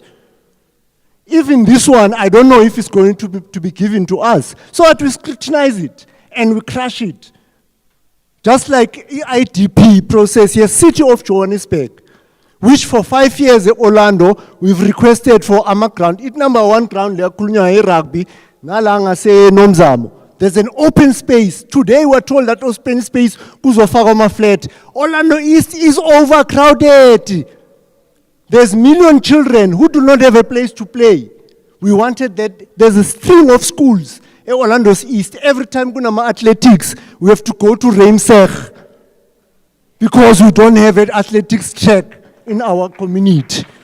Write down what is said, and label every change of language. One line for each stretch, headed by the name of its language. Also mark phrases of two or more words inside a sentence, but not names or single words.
English: Even this one, I don't know if it's going to be given to us. So that we scrutinize it and we crash it. Just like IDP process here, City of Johannesburg, which for 5 years in Orlando, we've requested for AMA ground. It's number 1 ground,
Zulu: rugby, nalanga se nomzamo.
English: There's an open space. Today we're told that open space kuzofakwa flat. Orlando East is overcrowded. There's million children who do not have a place to play. We wanted that. There's a string of schools in Orlando East. Every time we have athletics, we have to go to Reimsech because we don't have an athletics track in our community.